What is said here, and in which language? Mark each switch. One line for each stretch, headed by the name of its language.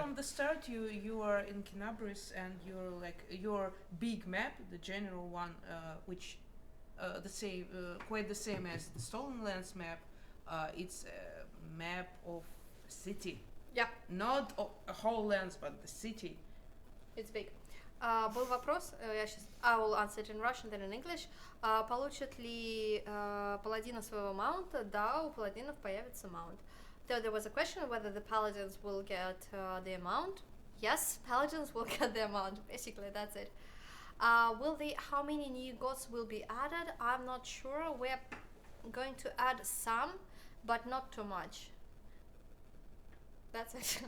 English: from the start, you are in Kenabris, and you're like your big map, the general one, which the same, quite the same as the Stolen Lands map. It's a map of city. Yeah. Not a whole lands, but the city. It's big.
Russian: Был вопрос,
English: I will answer it in Russian, then in English.
Russian: Получат ли паладины своего маунта? Да, у паладинов появится маунт.
English: So there was a question whether the paladins will get their mount. Yes, paladins will get their mount. Basically, that's it. How many new gods will be added? I'm not sure. We're going to add some, but not too much. That's it.